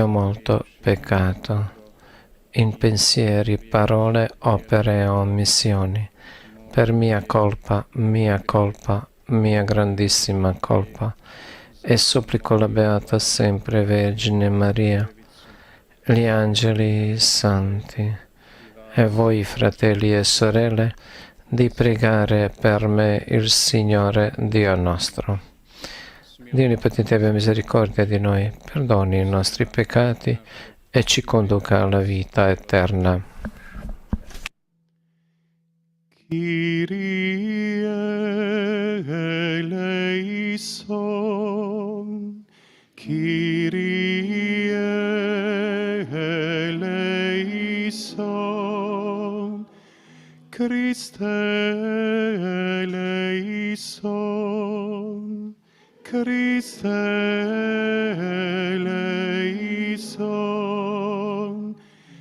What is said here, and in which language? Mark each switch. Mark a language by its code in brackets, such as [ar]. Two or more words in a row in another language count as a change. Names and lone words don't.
[it] molto peccato in pensieri, parole, opere e omissioni, per mia colpa, mia grandissima colpa, e supplico la Beata sempre Vergine Maria, gli angeli santi e voi fratelli e sorelle di pregare per me il Signore Dio nostro. Dio Onnipotente abbia misericordia di noi, perdoni i nostri peccati e ci conduca alla vita eterna. [el] Κύριε ελέησον, Κύριε ελέησον, Χριστέ ελέησον, Χριστέ ελέησον,